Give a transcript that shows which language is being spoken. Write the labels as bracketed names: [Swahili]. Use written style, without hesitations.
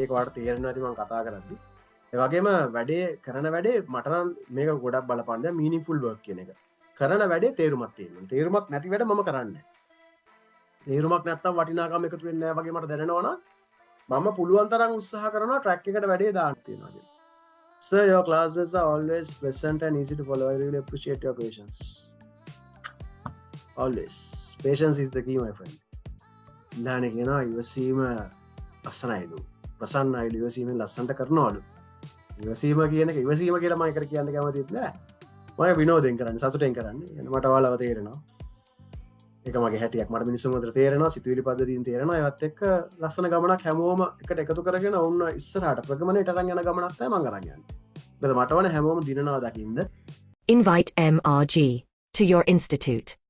[Sinhala] ඒක වාට තේරෙනවා ඇති මම කතා කරද්දි. ඒ වගේම වැඩේ කරන වැඩේ මට නම් මේක ගොඩක් බලපාන දෙයක්, මීනින්ග්ෆුල් වර්ක් කියන එක. කරන වැඩේ තේරුමක් තියෙනවා. තේරුමක් නැති වැඩ මම කරන්නේ නැහැ. තේරුමක් නැත්තම් වටිනාකම එකතු වෙන්නේ නැහැ වගේ මට දැනෙනවා නම් මම පුළුවන් තරම් උත්සාහ කරනවා ට්‍රැක් එකට වැඩේ දාන්න තියෙනවා කියලා. [English] Sir, your classes are always pleasant and easy to follow. I really appreciate your patience. Always. Patience is the key, my friend. [Sinhala] ඉල්ලානේ කියනවා ඉවසීම ලස්සනයිලු. ප්‍රසන්නයිලු. ඉවසීමෙන් ලස්සනට කරනවලු. ඉවසීම කියන එක ඉවසීම කියලා මම එකට කියන්න කැමතිත් නෑ. මම විනෝදෙන් කරන්නේ, සතුටෙන් කරන්නේ. මට ඔයාලව තේරෙනවා. ඒක මගේ හැටියක්. මට මිනිස්සුන් අතර තේරෙනවා, සිතුවිලි පද්ධතියෙන් තේරෙනවා. ඒවත් එක්ක ලස්සන ගමනක් හැමෝම එකට එකතු කරගෙන වුණ ඉස්සරහට ප්‍රගමනයට අරන් යන ගමනක් තමයි මම අරන් යන්නේ. මොකද මට ඕනේ හැමෝම දිනනවා දකින්න. [English] Invite MRG to your institute.